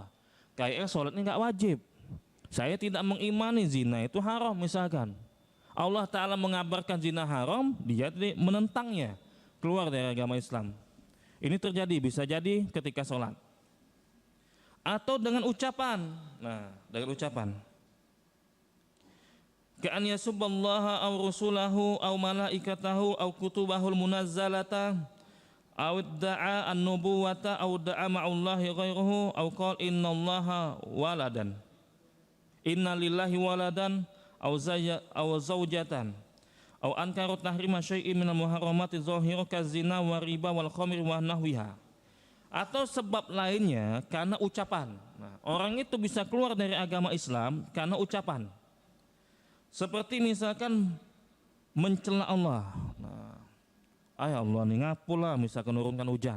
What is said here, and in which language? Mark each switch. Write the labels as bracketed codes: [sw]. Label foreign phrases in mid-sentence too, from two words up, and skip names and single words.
[id] Kayaknya sholat ini nggak wajib. Saya tidak mengimani zina itu haram misalkan. Allah Ta'ala mengabarkan zina haram, dia menentangnya, keluar dari agama Islam. Ini terjadi, bisa jadi ketika sholat. Atau dengan ucapan. Nah, dengan ucapan. [ar] كأن يسب الله أو رسله أو ملائكته أو كتبه المنزلة أو ادعى النبوة أو ادعى مع الله غيره أو قال إن الله ولدا. إن لله ولدا أو زوجة أو أنكر تحريم شيء من المحرمات ظاهرة كالزنا وربا والخمر ونحوها. [id] Atau sebab lainnya karena ucapan. Nah, orang itu bisa keluar dari agama Islam karena ucapan. Seperti misalkan mencela Allah. Nah, Allah nih ngapulah misalkan menurunkan hujan.